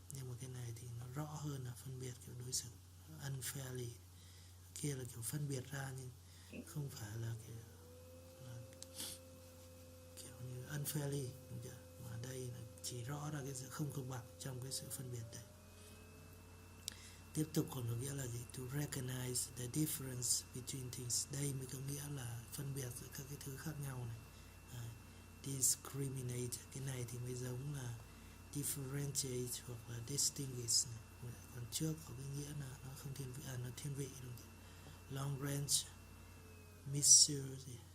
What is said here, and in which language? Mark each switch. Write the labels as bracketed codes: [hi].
[vi] Nhưng mà cái này thì nó rõ hơn là phân biệt kiểu đối xử. Unfairly kia là kiểu phân biệt ra nhưng không phải là kiểu như unfairly, đúng chưa? Mà đây là chỉ rõ ra cái sự không công bằng trong cái sự phân biệt đấy. Tiếp tục còn có nghĩa là gì? [en] To recognize the difference between things. [vi] Đây mới có nghĩa là phân biệt giữa các cái thứ khác nhau này. Discriminate, cái này thì mới giống là differentiate hoặc là distinguish này. Còn trước có cái nghĩa là nó không thiên vị, nó thiên vị, đúng không? Long range missile gì?